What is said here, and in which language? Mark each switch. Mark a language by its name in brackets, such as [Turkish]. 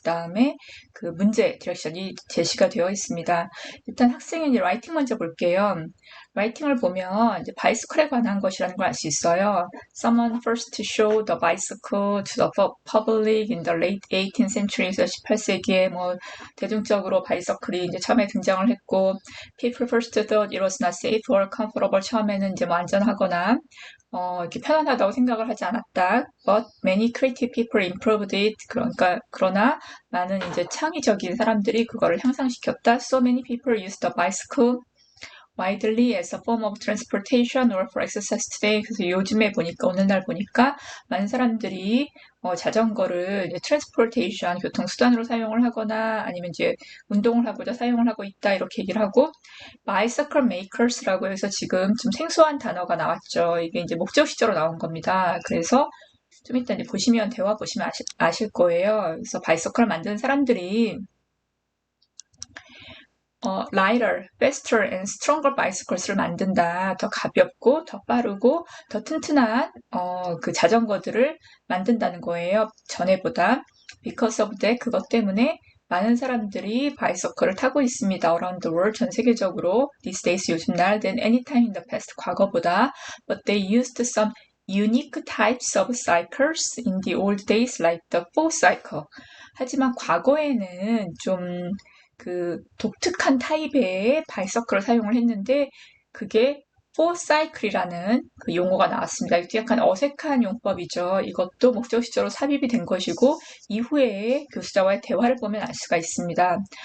[Korean] 그 다음에 그 문제 디렉션이 제시가 되어 있습니다. 일단 학생의 이제 라이팅 먼저 볼게요. 라이팅을 보면 이제 바이스클에 관한 것이라는 걸 알 수 있어요. [English] Someone first showed the bicycle to the public in the late 18th century. [Korean] 그래서 18세기에 뭐 대중적으로 바이서클이 이제 처음에 등장을 했고, [English] people first thought it was not safe or comfortable. [Korean] 처음에는 이제 뭐 안전하거나 이렇게 편안하다고 생각을 하지 않았다. [English] But many creative people improved it. [Korean] 그러나 많은 이제 창의적인 사람들이 그거를 향상시켰다. [English] So many people use the bicycle widely as a form of transportation or for exercise today. [Korean] 그래서 요즘에 보니까, 오늘날 보니까 많은 사람들이 자전거를 이제 transportation, 교통수단으로 사용을 하거나 아니면 이제 운동을 하고자 사용을 하고 있다. 이렇게 얘기를 하고, bicycle makers라고 해서 지금 좀 생소한 단어가 나왔죠. 이게 이제 목적시제로 나온 겁니다. 그래서 좀 이따 이제 보시면, 대화 보시면 아실 거예요. 그래서 바이서클을 만드는 사람들이 [English] lighter, faster and stronger bicycles [Korean] 를 만든다. 더 가볍고, 더 빠르고, 더 튼튼한 그 자전거들을 만든다는 거예요. 전에보다. [English] Because of that, [Korean] 그것 때문에 많은 사람들이 바이서클을 타고 있습니다. [English] Around the world, [Korean] 전 세계적으로. [English] These days, [Korean] 요즘날, [English] than any time in the past, [Korean] 과거보다. [English] But they used some unique types of cycles in the old days, like the four cycle. [Korean] 하지만 과거에는 좀 그 독특한 타입의 바이서클을 사용을 했는데 그게 포사이클이라는 그 용어가 나왔습니다. 이것도 약간 어색한 용법이죠. 이것도 목적시제로 삽입이 된 것이고 이후에 교수자와의 대화를 보면 알 수가 있습니다.